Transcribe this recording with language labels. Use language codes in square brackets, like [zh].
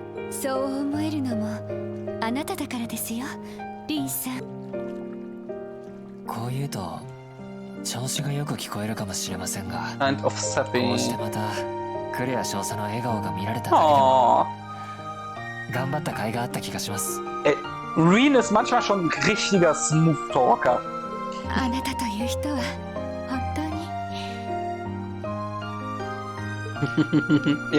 [ja] そう思えるのもあなただからですよ、リンさん。こう言うと調子がよく聞こえるかもしれませんが、 [en] Kind of sappy. [ja] こうしてまたクレア少佐の笑顔が見られただけでも頑張った甲斐があった気がします。 [de] Rean ist manchmal schon ein richtiger Smooth Talker. [ja] あなたという人は本当に。